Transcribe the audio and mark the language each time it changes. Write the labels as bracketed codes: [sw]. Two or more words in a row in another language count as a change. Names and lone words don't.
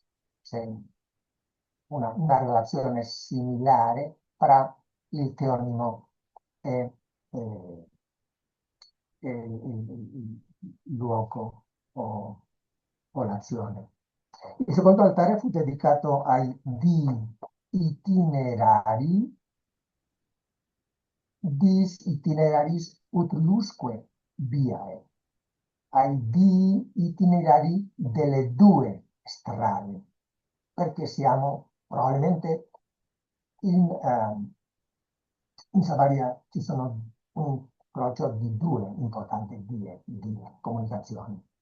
[it] C'è una relazione similare tra il teonimo e il luogo o l'azione. Il secondo altare fu dedicato ai itinerari, [la] dis itineraris utriusque viae, [it] ai itinerari delle due strade, perché siamo probabilmente in Savaria ci sono un incrocio di due importanti vie di comunicazione.